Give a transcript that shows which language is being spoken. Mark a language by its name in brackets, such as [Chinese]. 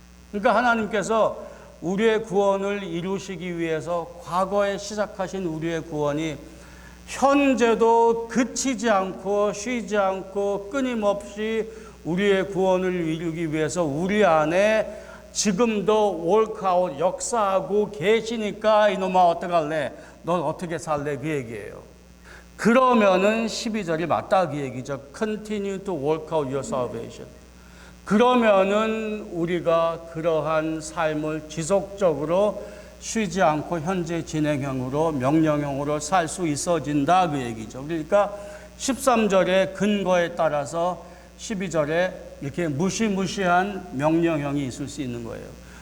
[Korean] 그러니까 하나님께서 우리의 구원을 이루시기 위해서 과거에 시작하신 우리의 구원이 현재도 그치지 않고 쉬지 않고 끊임없이 우리의 구원을 이루기 위해서 우리 안에 지금도 월크아웃 역사하고 계시니까, 이놈아 어떡할래? 넌 어떻게 살래? 그 얘기예요. 그러면은 12절이 맞다, 그 얘기죠. [English] Continue to work out your salvation. [Korean] 그러면은 우리가 그러한 삶을 지속적으로 쉬지 않고 현재 진행형으로, 명령형으로 살 수 있어진다, 그 얘기죠. 그러니까 13절의 근거에 따라서 12절에 이렇게 무시무시한 명령형이 있을 수 있는 거예요.